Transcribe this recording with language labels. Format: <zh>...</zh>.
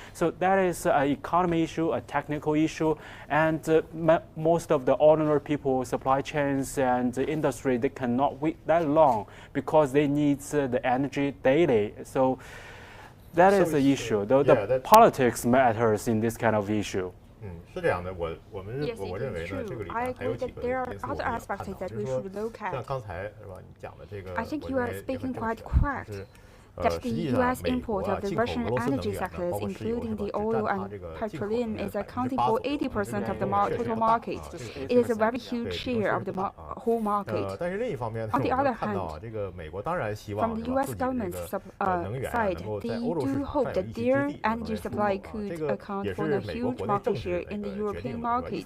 <en>So that is an economy issue, a technical issue, and most of the ordinary people, supply chains and industry, they cannot wait that long because they need the energy daily. So that is the issue. The politics matters in this kind of issue.</en> <zh>是这样的，我认为呢，这个里面还有几个因素我们要探讨，就是说，像刚才是吧，你讲的这个，我认为也很正确，就是。</zh> <en>that the U.S. import of the Russian energy sectors, including the oil and petroleum, is accounting for 80% of the total market. It is a very huge share of the whole market. On the other hand, from the U.S. government's side, they do hope that their energy supply could account for a huge market share in the European market.</en>